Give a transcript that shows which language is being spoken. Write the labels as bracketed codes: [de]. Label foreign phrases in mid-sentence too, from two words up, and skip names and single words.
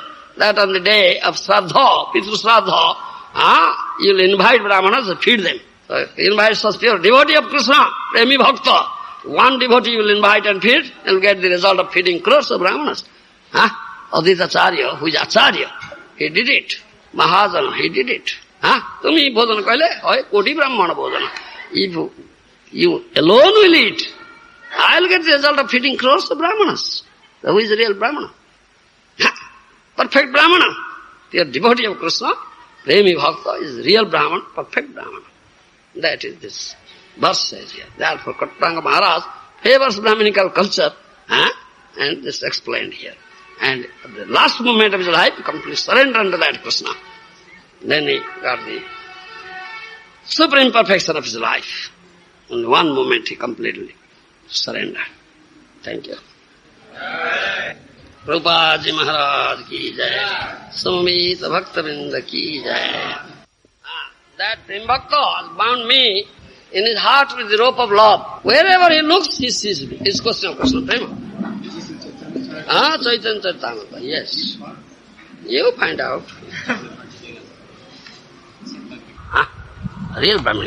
[en] That on the day of Shraddha, Pitru Shraddha, you'll invite brahmanas and feed them. So invite such pure devotee of Krishna, Premi Bhakta. One devotee you will invite and feed, you'll get the result of feeding crores of brahmanas. Advaita Acharya, who is Acharya, he did it. Mahajana, he did it. [bn] তুমি ভোজন কৈলে, হয় কোটি ব্রাহ্মণ ভোজন. [en] If you alone will eat, I'll get the result of feeding crores of brahmanas. Who is the real brahmana? Perfect brahmana. The devotee of Krishna, Premi Bhakta, is real brahman, perfect brahmana. That is this verse says here. Therefore, Khatvanga Maharaj favors Brahminical culture, and this explained here. And at the last moment of his life, he completely surrendered unto that Krishna. Then he got the supreme perfection of his life. In one moment he completely surrendered. Thank you. [hi] प्रभुपाद जी महाराज की जय. समामित भक्त वृंद की जय. [en] That Prem Bhakta has bound me in his heart with the rope of love. Wherever he looks, he sees me. It's question of Krishna Prema. Chaitanya Charitamrita, yes. You find out. Real Brahmana.